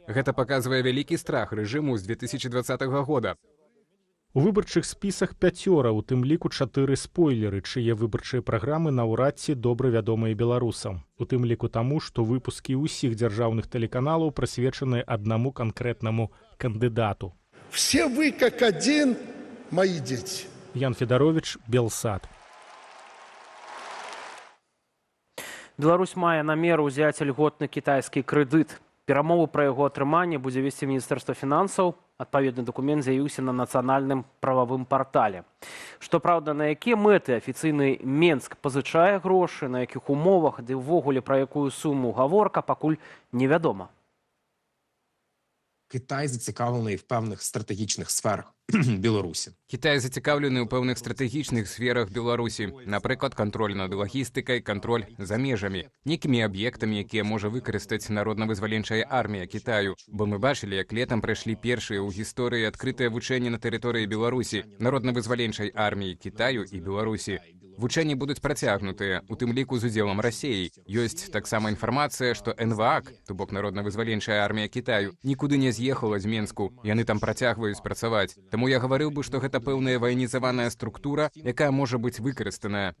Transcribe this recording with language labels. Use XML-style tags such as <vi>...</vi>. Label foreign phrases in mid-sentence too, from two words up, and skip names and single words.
<be>Гэта паказвае вялікі страх рэжыму з 2020 года. У выбарчых спісах 5, у тым ліку 4 спойлеры, чые выбарчыя праграмы наўрад ці добра вядомыя беларусам. У тым ліку таму, што выпускі ўсіх дзяржаўных тэлеканалаў прысвечаны аднаму канкрэтнаму кандыдату.</be> <ru>Все вы как один мои дети.</ru> <be>Ян Федарович, Белсад. Беларусь мае намер узяць льготны кітайскі крэдыт. Перамову пра яго атрыманне будзе весці Міністэрства фінансаў. Адпаведны дакумент з'явіўся на нацыянальным прававым партале. Што праўда, на якія мэты афіцыйны Менск пазычае грошы, на якіх умовах, ды ўвогуле пра якую суму гаворка, пакуль невядома.</be> <uk>Китай зацікавлений в певних стратегічних сферах Білорусі. Китай зацікавлений у певних стратегічних сферах Білорусі, наприклад, контроль над логістикою, контроль за межами, некими об'єктами, які може використати Народно-визволенча армія Китаю. Бо ми бачили, як літом пройшли перші у історії відкрите вучення на території Білорусі, Народно-визволенчої армії Китаю і Білорусі.</uk> <be>Вучэнні будуць працягнутыя, у тым ліку з удзелам Расіі. Ёсць таксама інфармацыя, што НВАК, то бок Народна-вызваленчая армія Китаю, нікуды не з'ехала з Менску, яны там працягваюць працаваць. Таму я гаварыў бы, што гэта пэўная ваенізаваная структура, якая можа быць выкарыстаная.</be>